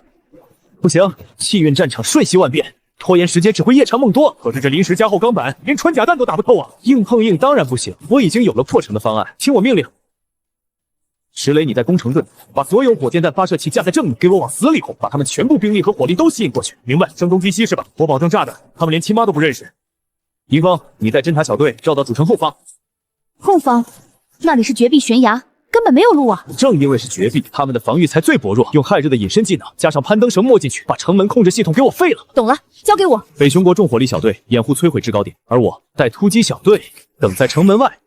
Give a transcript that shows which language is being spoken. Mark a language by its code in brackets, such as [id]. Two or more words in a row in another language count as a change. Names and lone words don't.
[zh] 不行，气运战场瞬息万变，拖延时间只会夜长梦多。可是这临时加厚钢板，连穿甲弹都打不透啊！硬碰硬当然不行，我已经有了破城的方案，听我命令。石雷，你在攻城队，把所有火箭弹发射器架在正面，给我往死里轰，把他们全部兵力和火力都吸引过去。明白？声东击西是吧？我保证炸的，他们连亲媽都不認識。迎風，你帶偵察小隊繞到主城後方。後方，那裡是絕壁懸崖，根本沒有路啊！正因為是絕壁，他們的防禦才最薄弱。用亥日的隱身技能加上攀登繩沒進去，把城門控制系統給我廢了。懂了，交給我。北熊國重火力小隊掩護摧毀制高點，而我帶突擊小隊等在城門外。